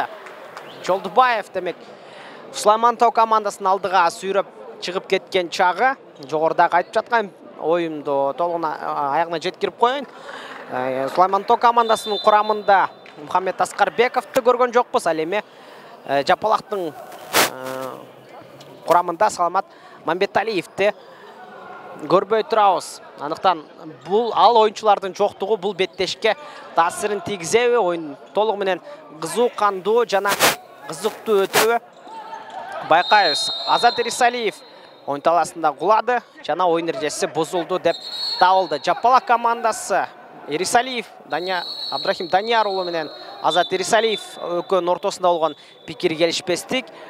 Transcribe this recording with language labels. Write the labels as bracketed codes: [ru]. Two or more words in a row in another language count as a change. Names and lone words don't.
[ky] Жолдубаев демек Сулаймантоо командасын алдыга сүйрөп чыгып кеткен чагы, жогоруда айтып жаткан оюнду толугуна аягына жеткирип коеюн. Сулаймантоо командасынын курамында Мухаммед Аскарбековду көргөн жокпуз. Ал эми Жапалактын курамында Саламат Мамбеталиевди көрбөй турабыз. [kk] Анықтан бұл ал ойыншылардың жоқтығы бұл беттешке таасирин тийгизеби? [ky] Ойын толугу менен кызуу кандуу жана кызыктуу өтөбү? Байкайбыз. Азат Ирисалиев ойын таласында кулады жана ойын эрежеси бузулду деп табылды. Жапалак командасы Ирисалиев, Абдрахим Данияр уулу менен Азат Ирисалиев экөөнүн ортосунда болгон пикир келишпестик.